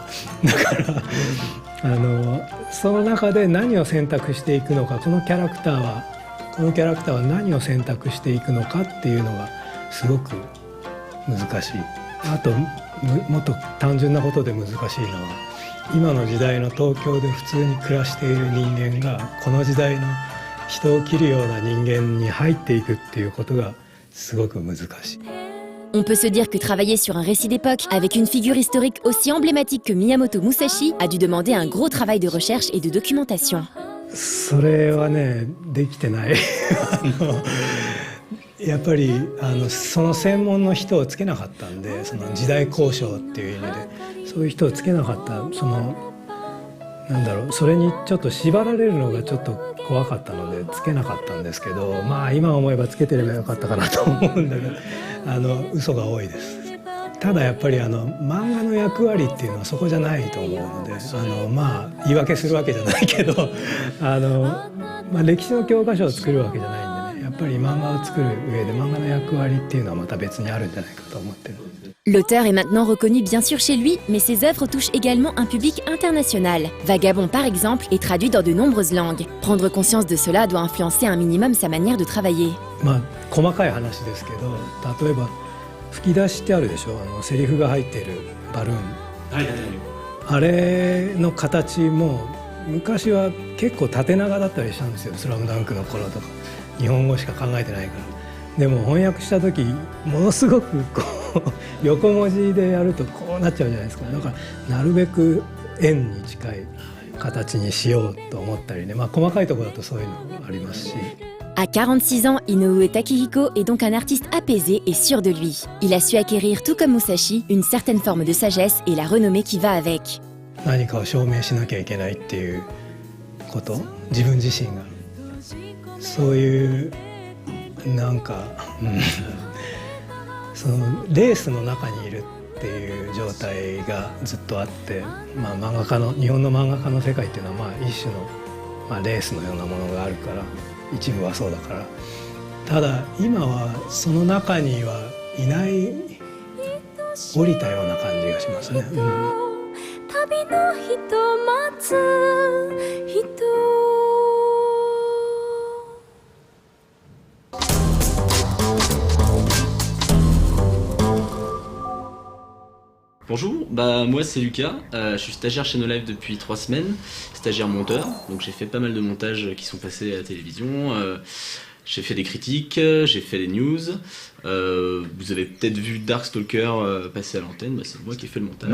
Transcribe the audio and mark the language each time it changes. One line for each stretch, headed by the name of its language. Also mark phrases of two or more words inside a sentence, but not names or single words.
Japanese: だからその中で何を選択していくのか、このキャラクターは何を選択していくのかっていうのがすごく難しい。あともっと単純なことで難しいのは、今の時代の東京で普通に暮らしている人間がこの時代の人を切るような人間に入っていくっていうことがすごく難しい。
French: On peut se dire que travailler sur un récit d'époque avec une figure historique aussi emblématique que Miyamoto Musashi a dû demander un gros travail de recherche et de documentation.
Japanese: それはね、できてない。やっぱりその専門の人をつけなかったんで、その時代考証っていう意味でそういう人をつけなかった、それにちょっと縛られるのがちょっと怖かったのでつけなかったんですけど、今思えばつけてればよかったかなと思うんだけど、嘘が多いです。ただやっぱり漫画の役割っていうのはそこじゃないと思うので、言い訳するわけじゃないけど歴史の教科書を作るわけじゃないんでね、やっぱり漫画を作る上で漫画の役割っていうのはまた別にあるんじゃないかと思ってる。
French: L'auteur est maintenant reconnu bien sûr chez lui, mais ses œuvres touchent également un public international. Vagabond, par exemple, est traduit dans de nombreuses langues. Prendre conscience de cela doit influencer un minimum sa manière de travailler.
Japanese: 細かい話ですけど、例えば吹き出しってあるでしょ、セリフが入ってるバルーン、あれの形も昔は結構縦長だったりしたんですよ、スラムダンクの頃とか。日本語しか考えてないから。でも翻訳した時ものすごくこう横文字でやるとこうなっちゃうじゃないですか。だからなるべく円に近い形にしようと思ったりね、細かいところだとそういうのありますし。
French: À 46 ans, Inoue Takehiko est donc un artiste apaisé et sûr de lui. Il a su acquérir, tout comme Musashi, une certaine forme de sagesse et la renommée qui va avec.
Japanese: 何かを証明しなきゃいけないっていうこと、自分自身がそういうそのレースの中にいるっていう状態がずっとあって、日本の漫画家の世界っていうのは一種の、レースのようなものがあるから、一部はそうだから。ただ今はその中にはいない、降りたような感じがしますね。旅の人待つ人。
French: Bonjour, moi c'est Lucas, je suis stagiaire chez No Life depuis 3 semaines, stagiaire monteur, donc j'ai fait pas mal de montages qui sont passés à la télévision, j'ai fait des critiques, j'ai fait des news, vous avez peut-être vu Darkstalker passer à l'antenne, c'est moi qui ai fait le montage.